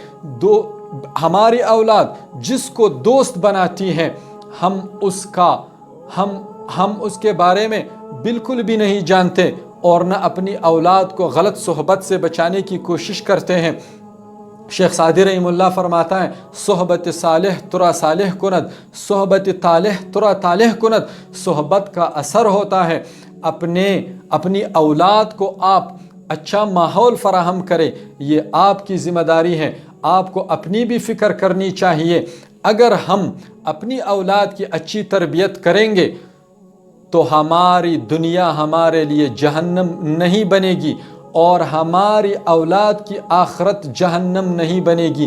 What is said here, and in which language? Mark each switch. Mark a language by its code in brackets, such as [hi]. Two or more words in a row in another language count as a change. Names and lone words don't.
[ur] ہماری اولاد جس کو دوست بناتی ہے، ہم اس کے بارے میں بالکل بھی نہیں جانتے، اور نہ اپنی اولاد کو غلط صحبت سے بچانے کی کوشش کرتے ہیں۔ شیخ سعدی رحمہ اللہ فرماتا ہے، [fa] صحبت صالح ترا صالح کند، صحبت طالح ترا طالح کند۔ [ur] صحبت کا اثر ہوتا ہے۔ اپنی اولاد کو آپ اچھا ماحول فراہم کریں، یہ آپ کی ذمہ داری ہے۔ آپ کو اپنی بھی فکر کرنی چاہیے۔ اگر ہم اپنی اولاد کی اچھی تربیت کریں گے تو ہماری دنیا ہمارے لیے جہنم نہیں بنے گی، اور ہماری اولاد کی آخرت جہنم نہیں بنے گی۔